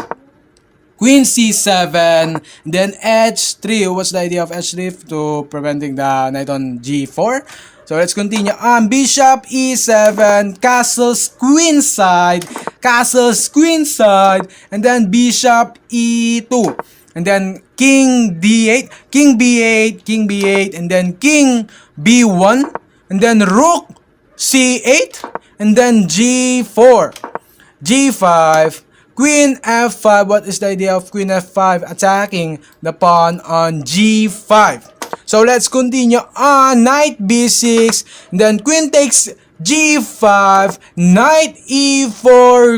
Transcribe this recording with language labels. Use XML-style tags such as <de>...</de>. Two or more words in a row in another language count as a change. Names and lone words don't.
<en>Queen c7, then h3. What's the idea of h3? To preventing the knight on g4. So let's continue on bishop e7, castles queenside, and then bishop e2, and then king d8, king b8, king b8, and then king b1, and then rook c8, and then g4, g5, queen f5. What is the idea of queen f5? Attacking the pawn on g5. So let's continue on knight b6, then queen takes g5, knight e4.</en>